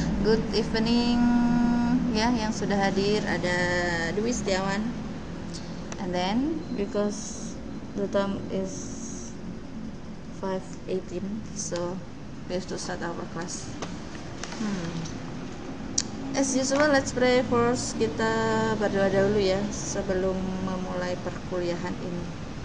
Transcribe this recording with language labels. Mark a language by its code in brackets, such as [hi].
[en] Good evening [id] ya, yang sudah hadir ada Dwi Setiawan. [en] And then because the time is 5:18, so we have to start our class. As usual, let's pray first. [id] Kita berdoa dahulu ya sebelum memulai perkuliahan ini.